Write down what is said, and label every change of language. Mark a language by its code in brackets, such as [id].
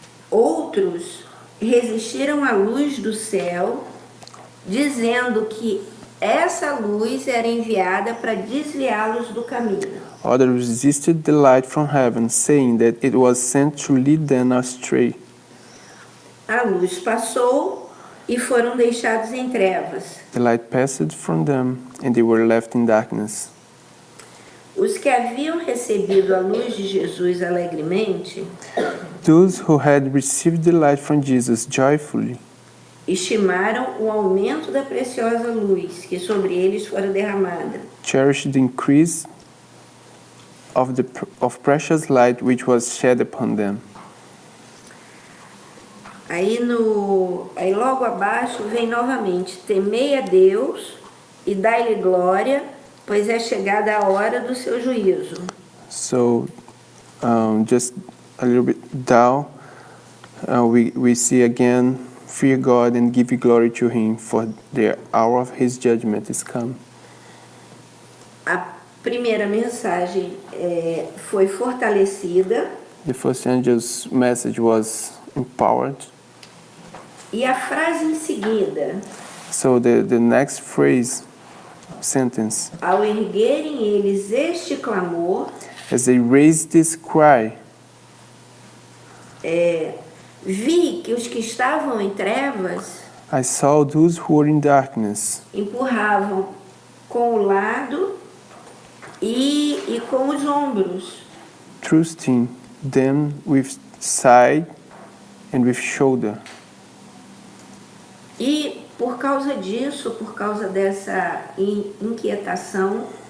[pt] Outros resistiram à luz do céu, dizendo que essa luz era enviada para desviá-los do caminho. [en] Others resisted the light from heaven, saying that it was sent to lead them astray. [pt] A luz passou e foram deixados em trevas. [en] The light passed from them, and they were left in darkness. [pt] Os que haviam recebido a luz de Jesus alegremente [en] Those who had received the light from Jesus joyfully [pt] estimaram o aumento da preciosa luz que sobre eles fora derramada. [en] cherished the increase of precious light which was shed upon them. [pt] Aí logo abaixo vem novamente: temei a Deus e dai-lhe glória, pois é chegada a hora do seu juízo. [en] So, just a little bit down, we see again fear God and give glory to Him, for the hour of His judgment is come. [pt] A primeira mensagem foi fortalecida [en] The first angel's message was empowered. [pt] e a frase em seguida, [en] So the next phrase, sentence, [pt] ao erguerem eles este clamor, [en] as they raised this cry, [pt] vi que os que estavam em trevas [en] I saw those who were in darkness [pt] empurravam com o lado e com os ombros. [en] thrusting them with side and with shoulder. [pt] E por causa disso, por causa dessa inquietação,